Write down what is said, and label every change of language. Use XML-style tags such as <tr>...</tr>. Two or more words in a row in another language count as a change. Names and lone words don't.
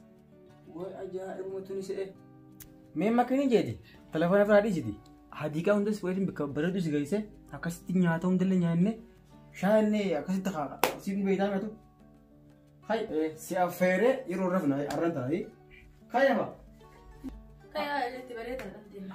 <om>Way ajaa'ibuma tuni se'e. Mee makanii jeeti telefoona biraa dhiisiti. Hadiiqaa hundas waliin bakka bareedu si geesse akkasitti nyaata hundallee nyaanne shaanne akkasitti haa siin beeytaa meetu. Hai si affeeree yeroo rafna arran taa'ee. Kaya ba? Kaya itti bareedaa.</om>